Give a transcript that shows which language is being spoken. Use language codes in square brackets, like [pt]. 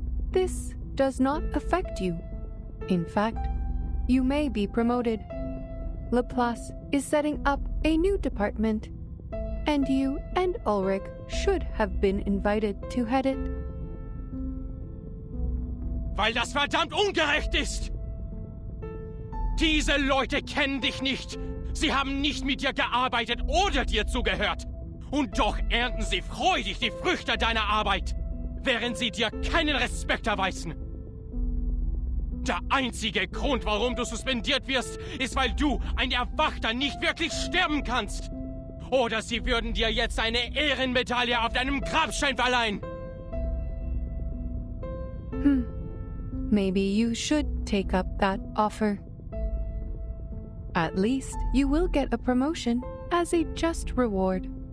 [en] This does not affect you. In fact, you may be promoted. Laplace is setting up a new department, and you and Ulrich should have been invited to head it. [de] Weil das verdammt ungerecht ist! Diese Leute kennen dich nicht. Sie haben nicht mit dir gearbeitet oder dir zugehört. Und doch ernten sie freudig die Früchte deiner Arbeit, während sie dir keinen Respekt erweisen. Der einzige Grund, warum du suspendiert wirst, ist, weil du, ein Erwachter, nicht wirklich sterben kannst. Oder sie würden dir jetzt eine Ehrenmedaille auf deinem Grabstein verleihen. [en] Maybe you should take up that offer. At least you will get a promotion as a just reward.